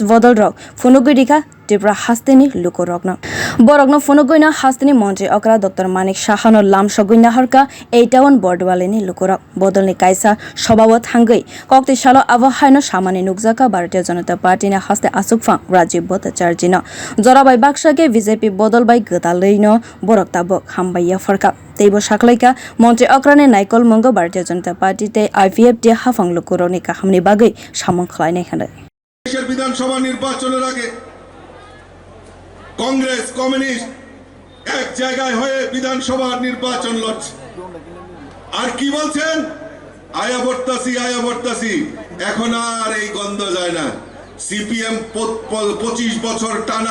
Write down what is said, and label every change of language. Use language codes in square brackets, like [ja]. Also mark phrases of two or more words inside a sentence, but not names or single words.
[trp] bodol rok funugui dikha tirpra hasteni lukorokna borokno funugoina hasteni montri okra Dr.Manik Shahano lam soguina harka 81 bardowali ni lukorok bodolni kaisa sobawo thangai kokti salo abo haino samani nukjaka Bharatiya Janata Party na haste achugphang Rajib bhattacharjee no jorabai baksake BJP bodol bai gdaleino borok tabo Hamya farka teibo saklaika montri okrane naikol mungo Bharatiya Janata Party te IPF de hafang lukuroni kahamni bagai samong khlainai khane [bn] দেশের বিধানসভা নির্বাচনের আগে কংগ্রেস কমিউনিস্ট এক জায়গায় হয়ে বিধানসভা নির্বাচন লড়ছে আর কি বলছেন আয়া বর্তাসি এখন আর এই গন্ধ যায় না সিপিএম 25 বছর টানা